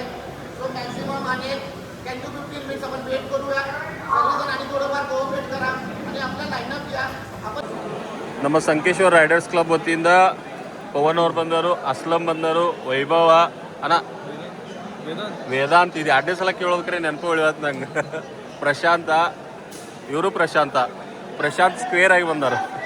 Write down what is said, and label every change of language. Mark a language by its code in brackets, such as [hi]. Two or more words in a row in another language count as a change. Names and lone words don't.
[mr] सो मॅक्सिमम आणि 10 to 15 मिनिट्स आपण वेट करूया सगळेजण आणि थोडंफार कोऑपरेट करा आणि आपला लाईनअप घ्या. आपण [kn] ನಮ್ಮ ಸಂಕೇಶ್ವರ ರೈಡರ್ಸ್ ಕ್ಲಬ್ ವತಿಯಿಂದ ಪವನ್ ಅವ್ರು ಬಂದರು, ಅಸ್ಲಂ ಬಂದರು, ವೈಭವ ಅಣ್ಣ ವೇದಾಂತ್ ಇದು 2 ಸಲ ಕೇಳೋದಕ್ರೆ ನೆನಪು ಉಳಿವತ್ತು ನಂಗೆ. ಪ್ರಶಾಂತ ಇವರು ಪ್ರಶಾಂತ್ ಸ್ಕ್ವೇರ್ ಆಗಿ ಬಂದರು.